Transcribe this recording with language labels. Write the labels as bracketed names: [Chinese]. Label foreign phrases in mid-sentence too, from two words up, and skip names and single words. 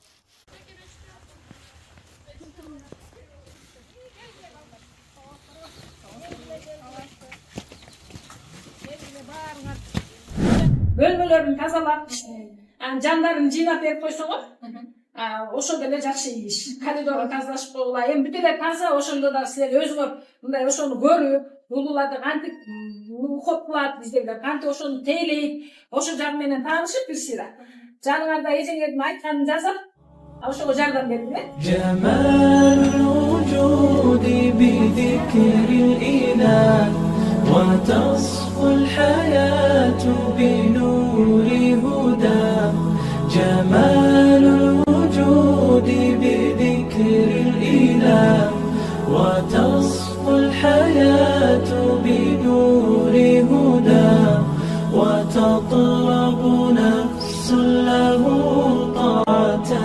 [Kyrgyz] Bölmelerini тазалап, жандарын жыйнап берип койсоңор, ошондо эле жакшы иш. Коридорду тазалашып койгула. Эми бүт эле таза, ошондо да силер өзүңөр мындай ошону көрүп, булууларды кантип уход кылат биздегилер, кантип ошону тейлейт, ошол жагы менен таанышып бир сыйра. Жаныңарда эжеңердин айтканын жазап, ошого жардам бериң, э? [Arabic] جمال الوجود بذكر الإله وتصفو الحياة بنور هدى جمال الوجود بذكر الإله وتصفو الحياة بنور هدى وتطلب نفس له طاعة